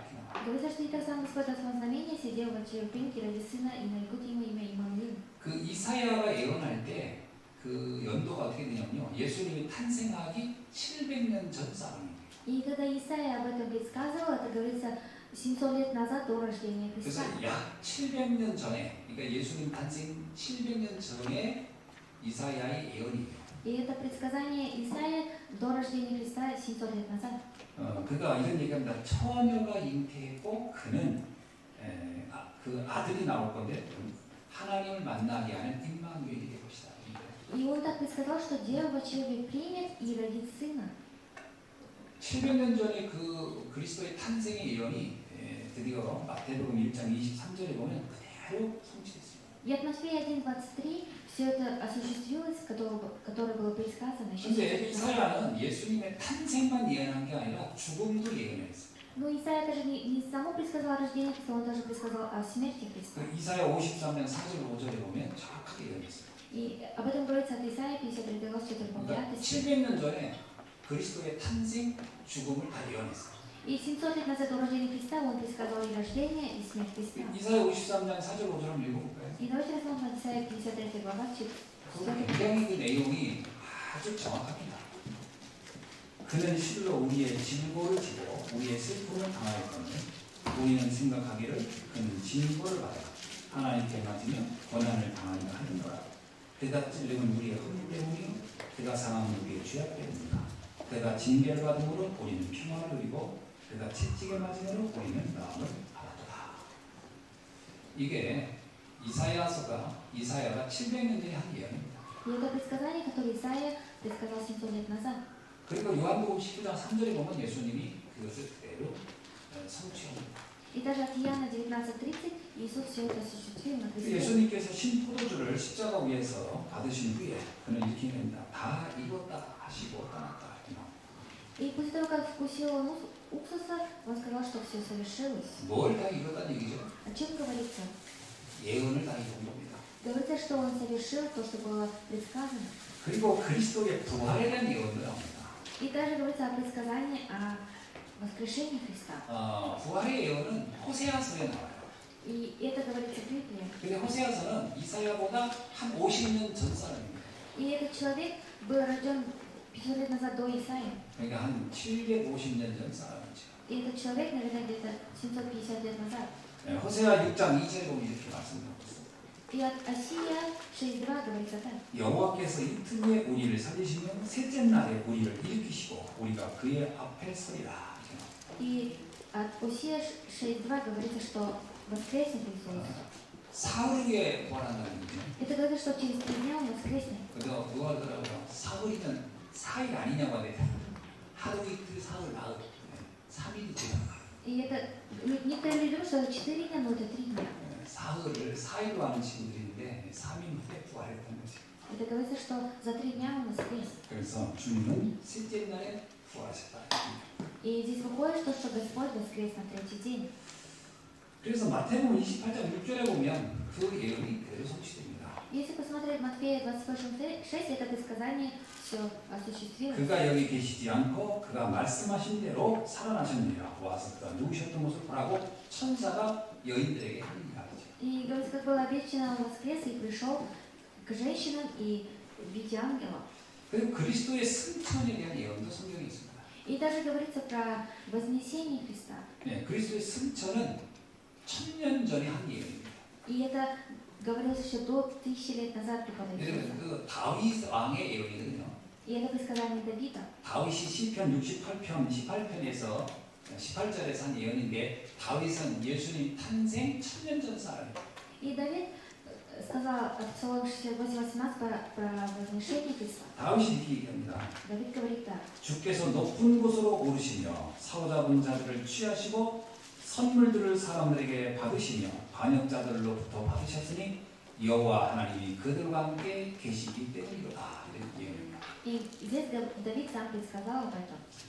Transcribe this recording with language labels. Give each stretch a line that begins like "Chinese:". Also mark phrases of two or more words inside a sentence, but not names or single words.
Russian: Говорится, что и так сам Господь от знамения сидел в очерепинке ради сына и нарекут ему имя Иммануил.
Korean: 그 이사야가 예언할 때 그 연도가 어떻게 되냐면요. 예수님이 탄생하기 700년 전 사람이에요.
Russian: И когда Исаия об этом предсказывал, это говорится 700 лет назад до рождения
Korean: 그래서
Russian: Христа.
Korean: 약 700년 전에, 그러니까 예수님 탄생 700년 전에 이사야의 예언이에요.
Russian: И это предсказание Исаия до рождения Христа 700 лет назад.
Korean: 그가 이런 얘기합니다. 처녀가 잉태했고 그는 그 아들이 나올 건데 하나님을 만나게 하는 임마누엘이 될 것이다.
Russian: И он так предсказал, что Дева человек примет и родит сына.
Korean: 700년 전에 그 그리스도의 탄생의 예언이 드디어 마태복음 1장 23절에 보면 그대로 성취됐습니다.
Russian: И от Матфея 1:23 все это осуществилось, которое было предсказано еще.
Korean: 그런데 이사야는 예수님의 탄생만 예언한 게 아니라 죽음도 예언했어요.
Russian: Но Исаия даже не само предсказал рождение Христа, он даже предсказал о смерти Христа.
Korean: 그 이사야 53장 4절 5절에 보면 정확하게 예언했어요.
Russian: И об этом говорится от Исаии 53 глава 4 по 5.
Korean: 그러니까 700년 전에 그리스도의 탄생, 죽음을 다 예언했어요.
Russian: И 700 лет назад о рождении Христа он предсказал и рождение, и смерть Христа.
Korean: 이사야 53장 4절 5절 한번 읽어볼까요?
Russian: И давайте рассмотрим Исаия 53 глава 4.
Korean: 굉장히 그 내용이 아주 정확합니다. 그는 실로 우리의 진보를 지고 우리의 슬픔을 당하였거늘 우리는 생각하기를 그는 진보를 받아 하나님께 맞으며 고난을 당하려 하는거라. 그가 찔림은 우리의 허물 때문이요 그가 상함은 우리의 죄악 때문이다. 그가 징계를 받음으로 우리는 평안을 누리고 그가 채찍에 맞음으로 우리는 나음을 받았도다. 이게 이사야가 700년 전에 한 예언입니다.
Russian: И это предсказание, которое Исаия предсказал 700 лет назад.
Korean: 그리고 요한복음 19장 3절에 보면 예수님이 그것을 그대로 성취합니다.
Russian: И даже от Иоанна 19:30 Иисус все это осуществил на кресте.
Korean: 예수님께서 신포도주를 십자가 위에서 받으신 후에 그는 이렇게 합니다. 다 이뤘다 하시고 떠났다.
Russian: И после того, как вкусил он уксуса, он сказал, что все совершилось.
Korean: 뭘 다 이뤘다는 얘기죠?
Russian: О чем говорится?
Korean: 예언을 다 이룬 겁니다.
Russian: Говорится, что он совершил то, что было предсказано.
Korean: 그리고 그리스도의 부활에 대한 예언도 나옵니다.
Russian: И даже говорится о предсказании о воскрешении Христа.
Korean: 부활의 예언은 호세아서에 나와요.
Russian: И это говорится в Библии.
Korean: 근데 호세아서는 이사야보다 한 50년 전 사람입니다.
Russian: И этот человек был рожден 500 лет назад до Исаии.
Korean: 그러니까 한 750년 전 사람이죠.
Russian: И этот человек, наверное, где-то 750 лет назад.
Korean: 호세아 6장 2절에 보면 이렇게 말씀하고 있습니다.
Russian: И от Осия 6:2 говорится так.
Korean: 여호와께서 이틀에 우리를 살리시며 셋째 날에 우리를 일으키시고 우리가 그의 앞에 서리라.
Russian: И от Осия 6:2 говорится, что воскреснет Иисус.
Korean: 사흘에 부활한다는 얘기죠.
Russian: Это говорит, что через 3 дня он воскреснет.
Korean: 그래서 누가 그러더라고요. 사흘이면 4일 아니냐고 하대. 하루 이틀 사흘 나흘 3일이죠.
Russian: И это некоторые люди думают, что это 4 дня, но это 3 дня.
Korean: 사흘을 4일로 하는 친구들인데 3일 후에 부활했다는 거죠.
Russian: Это говорится, что за 3 дня он воскрес.
Korean: 그래서 주님은 셋째 날에 부활하셨다.
Russian: И здесь выходит то, что Господь воскрес на 3-й день.
Korean: 그래서 마태복음 28장 6절에 보면 그 예언이 그대로 성취됩니다.
Russian: Если посмотреть Матфея 28:6, это предсказание все осуществилось.
Korean: 그가 여기 계시지 않고 그가 말씀하신 대로 살아나셨느니라. 와서 그가 누우셨던 모습을 보라고 천사가 여인들에게 하느니라.
Russian: И говорится, как было обещано, он воскрес и пришел к женщинам и в виде ангела.
Korean: 그리고 그리스도의 승천에 대한 예언도 성경에 있습니다.
Russian: И даже говорится про вознесение Христа.
Korean: 네, 그리스도의 승천은 1000년 전에 한 예언입니다.
Russian: И это говорилось еще до 1000 лет назад прихода Иисуса.
Korean: 여러분, 그 다윗 왕의 예언이거든요.
Russian: И это предсказание Давида.
Korean: 다윗이 시편 68편 18편에서 18절에서 한 예언인데 다윗은 예수님 탄생 1000년 전 사람입니다.
Russian: И Давид сказал от Псалом 68:18 про возношение Христа.
Korean: 다윗이 이렇게 얘기합니다.
Russian: Давид говорит так.
Korean: 주께서 높은 곳으로 오르시며 사로잡은 자들을 취하시고 선물들을 사람들에게 받으시며 반역자들로부터 받으셨으니 여호와 하나님이 그들과 함께 계시기 때문이로다. 이런 예언입니다.
Russian: И здесь Давид сам предсказал об этом.